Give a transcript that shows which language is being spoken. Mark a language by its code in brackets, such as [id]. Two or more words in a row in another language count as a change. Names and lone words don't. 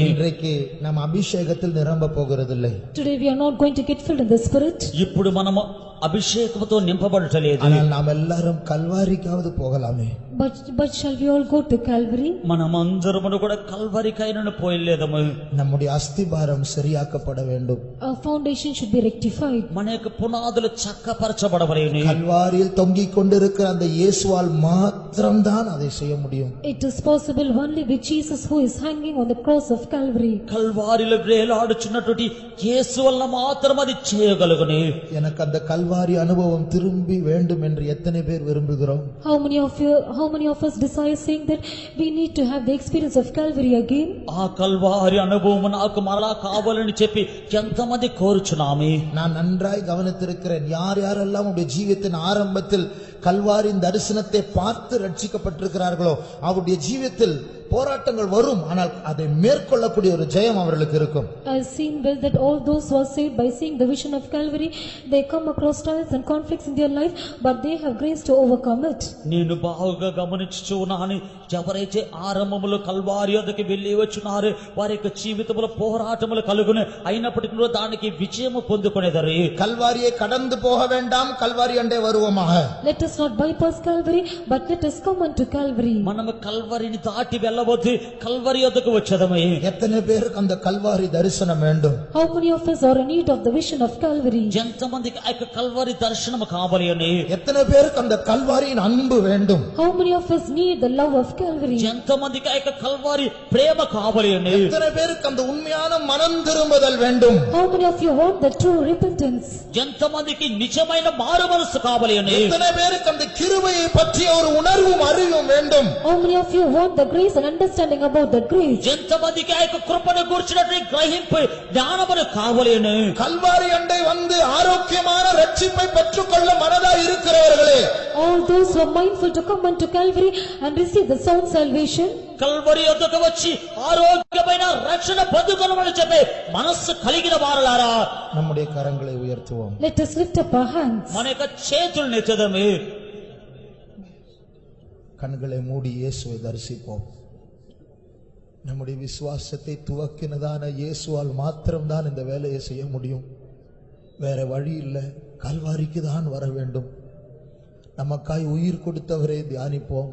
[ta] இன்றைக்கு நம்ம அபிஷேகத்தில் நிரம்ப போகிறதில்லை. [en] Today we are not going to get filled in the Spirit. [te] ఇప్పుడు మనము అభిషేకముతో నింపబడటలేదు. [ta] ஆனால் நாம் எல்லாரும் கல்வாரிக்காவது போகலாமே. [en] But shall we all go to Calvary? [te] మనమందరమును కూడా కల్వరికైనను పోయలేదము. [ta] நம்முடைய அஸ்திபாரம் சரியாக்கப்பட வேண்டும். [en] Our foundation should be rectified. [te] మన యొక్క పునాదులు చక్కపరచబడవలెను. [ta] கல்வாரியில் தொங்கிக் கொண்டிருக்கிற அந்த இயேசுவால் மாத்திரம்தான் அதை செய்ய முடியும். [en] It is possible only with Jesus who is hanging on the cross of Calvary. [te] కల్వారిలో వేలాడుచున్నటువంటి యేసు వలన మాత్రం అది చేయగలుగును. [ta] எனக்கு அந்த கல்வாரி அனுபவம் திரும்பி வேண்டும் என்று எத்தனை பேர் விரும்புகிறோம்? [en] How many of us desire saying that we need to have the experience of Calvary again? [te] ఆ కల్వారి అనుభవం నాకు మరలా కావాలని చెప్పి ఎంతమంది కోరుచున్నామే. [ta] நான் நன்றாய் கவனித்திருக்கிறேன், யாரெல்லாம் உடைய ஜீவியத்தின் ஆரம்பத்தில் கல்வாரியின் தரிசனத்தை பார்த்து ரட்சிக்கப்பட்டிருக்கிறார்களோ அவருடைய ஜீவியத்தில் போராட்டங்கள் வரும், ஆனால் அதை மேற்கொள்ளக்கூடிய ஒரு ஜெயம் அவர்களுக்கு இருக்கும். [en] I have seen well that all those who are saved by seeing the vision of Calvary, they come across trials and conflicts in their life, but they have grace to overcome it. [te] నేను బాగా గమనించుచు ఉన్నాను, ఎవరైతే ఆరంభములో కల్వారి వద్దకు వెళ్ళి వచ్చున్నారు వారి యొక్క జీవితంలో పోరాటములు కలుగును, అయినప్పటికీ కూడా దానికి విజయము పొందుకునేదారు. [ta] கல்வாரியை கடந்து போக வேண்டாம், கல்வாரி அண்டே வருவோமாக. [en] Let us not bypass Calvary, but let us come unto Calvary. [te] మనము కల్వరిని దాటి వెళ్ళవద్దు, కల్వరి వద్దకు వచ్చేదమే. [ta] எத்தனை பேருக்கு அந்த கல்வாரி தரிசனம் வேண்டும்? [en] How many of us are in need of the vision of Calvary? [te] ఎంతమందికి ఆ యొక్క కల్వరి దర్శనము కావాలి అని? [ta] எத்தனை பேருக்கு அந்த கல்வாரியின் அன்பு வேண்டும்? [en] How many of us need the love of Calvary? [te] ఎంతమందికి ఆ యొక్క కల్వరి ప్రేమ కావాలి అని? [ta] எத்தனை பேருக்கு அந்த உண்மையான மனம் திரும்புதல் வேண்டும்? [en] How many of you want the true repentance? [te] ఎంతమందికి నిజమైన మారు మనసు కావాలి అని? [ta] எத்தனை பேருக்கு அந்த கிருபையை பற்றிய ஒரு உணர்வும் அறிவும் வேண்டும்? [en] How many of you want the grace and understanding about the grace? [te] ఎంతమందికి ఆ యొక్క కృపను గురించినటువంటి గ్రహింపు జ్ఞానమును కావాలి అని? [ta] கல்வாரி அண்டை வந்து ஆரோக்கியமான ரட்சிப்பை பெற்றுக்கொள்ள மனதாய் இருக்கிறவர்களே, [en] All those who are mindful to come unto Calvary and receive the sound salvation, [te] కల్వరి వద్దకు వచ్చి ఆరోగ్యమైన రక్షణ పొందుకొనమని చెప్పే మనస్సు కలిగిన వారలారా, [ta] நம்முடைய கரங்களை உயர்த்துவோம். [en] let us lift up our hands. [te] మన యొక్క చేతులు నెత్తదమే. [ta] கண்களை மூடி இயேசுவை தரிசிப்போம். நம்முடைய விசுவாசத்தை துவக்கினதான இயேசுவால் மாத்திரம்தான் இந்த வேலையை செய்ய முடியும். வேற வழி இல்லை. கல்வாரிக்கு தான் வர வேண்டும். நமக்காய் உயிர் கொடுத்தவரை தியானிப்போம்.